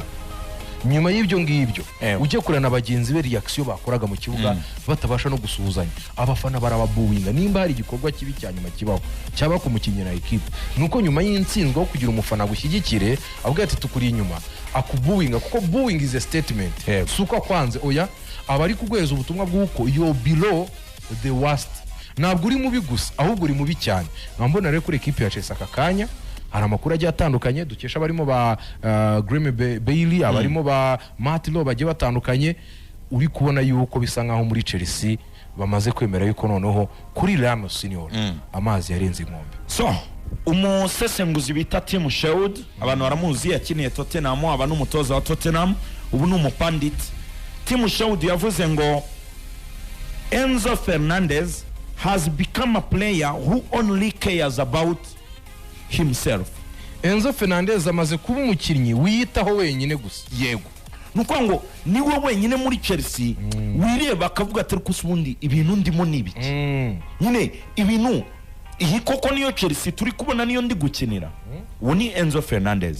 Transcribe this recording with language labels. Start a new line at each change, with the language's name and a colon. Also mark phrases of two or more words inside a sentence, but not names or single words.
Kinyarwanda: Nyuma y'ibyo ngibyo ujye kurana abagenzi be reaction bakoraga mu kibuga batabasha no gusuhuzanya, abafana barababuwinga. Nimba hari igikorwa kibi cyanyuma kibaho cyaba ku mukinnyi na equipe, nuko nyuma y'intsinzwe kugira umufana gushyigikire avuga ati tukuri inyuma akubuwinga, kuko
English: booing is a statement.
Kinyarwanda: Suko kwanze oya, abari kugweza ubutumwa bw'uko
English: you below the worst,
Kinyarwanda: ntabwo uri mubi gusa ahubwo uri mubi cyane. Nkambona rero kuri equipe ya Chelsea akakanya hari amakuru agiye atandukanye dukesha barimo ba Graham Bailey, abarimo ba Matt Lowe bagiye batandukanye, uri kubona yuko bisa nkaho muri Chelsea bamaze kwemera yuko noneho kuri Ramos Senior amazi yarenze inkombe. So umusesenguzi bita Tim Sherwood, abantu baramuzi, yakiniye Tottenham, aba n'umutoza wa Tottenham, ubu ni umupandit.
English: Tim Sherwood
Kinyarwanda: yavuze ngo
English: Enzo Fernandez has become a player who only cares about himself.
Kinyarwanda: Enzo Fernandez amaze kuba umukinnyi wiyitaho wenyine gusa. Yego, nuko ngo niwe wenyine muri Chelsea wireba akavuga ati kusubundi ibintu ndimo nibiki. Nyine ibintu iyi koko niyo Chelsea turi kubona niyo ndi gukinira. Uwo ni Enzo Fernandez.